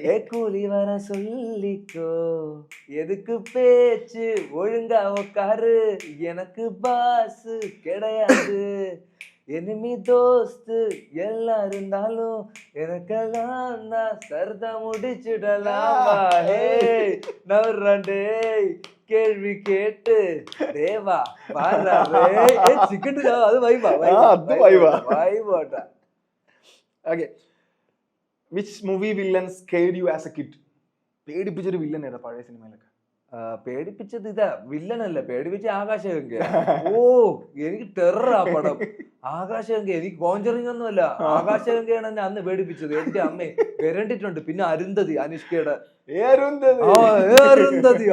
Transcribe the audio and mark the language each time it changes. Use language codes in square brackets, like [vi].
[en] கூலி வர சொல்லிக்கோ எதுக்கு பேச்சு ஒழுங்கா உக்காரு எனக்கு பாசு கிடையாது எனிமி தோஸ்து எல்லாம் இருந்தாலும் எனக்கெல்லாம் நான் சர்த முடிச்சுடலாமா ஹே நவராண்டே கேள்வி கேட்டு தேவா பாராவே சிக்கன் அது வைபா வைபாட்டா. Okay, which movie villain scared you as a kid? [ml] പേടിപ്പിച്ചൊരു villain ഏതാ പഴയ സിനിമയിലൊക്കെ? പേടിപ്പിച്ചത് ഇതാ വില്ലനല്ല, പേടിപ്പിച്ച ആകാശഗംഗ. ഓ എനിക്ക് ടെററാ പടം ആകാശഗംഗ. എനിക്ക് കോഞ്ചറിങ് ഒന്നുമല്ല, ആകാശഗംഗയാണ് എന്നെ അന്ന് പേടിപ്പിച്ചത്. എന്റെ അമ്മ വരണ്ടിട്ടുണ്ട്. പിന്നെ അരുന്ധതി, അനുഷ്കയുടെ അരുന്ധതി.